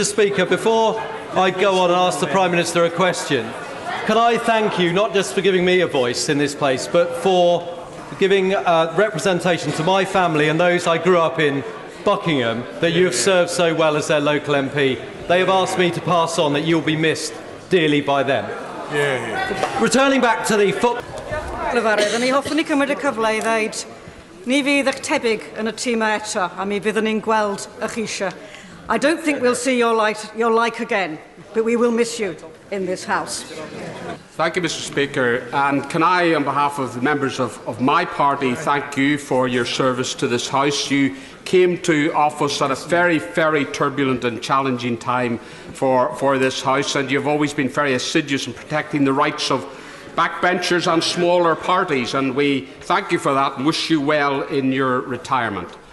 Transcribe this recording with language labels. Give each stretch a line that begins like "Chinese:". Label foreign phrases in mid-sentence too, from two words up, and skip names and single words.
English: Speaker, before I go on and ask the Prime Minister a question, can I thank you not just for giving me a voice in this place, but for giving representation to my family and those I grew up in Buckingham that you have served so well as their local MP. They have asked me to pass on that you'll be missed dearly by them. Returning back to the football.
Welsh: Yn ei hoffwn ni cymryd y cyfle I ddeud, ni fydd eich tebyg yn y tîm eto, a mi fyddwn ni'n gweld eich eisiau.
English: I don't think we'll see your like again, but we will miss you in this House. Thank you, Mr. Speaker. And can I, on behalf of the members of my party, thank you for your service to this House. You came to office at a very, very turbulent and challenging time for this House, and you've always been very assiduous in protecting the rights of backbenchers and smaller parties, and we thank you for that and wish you well in your retirement.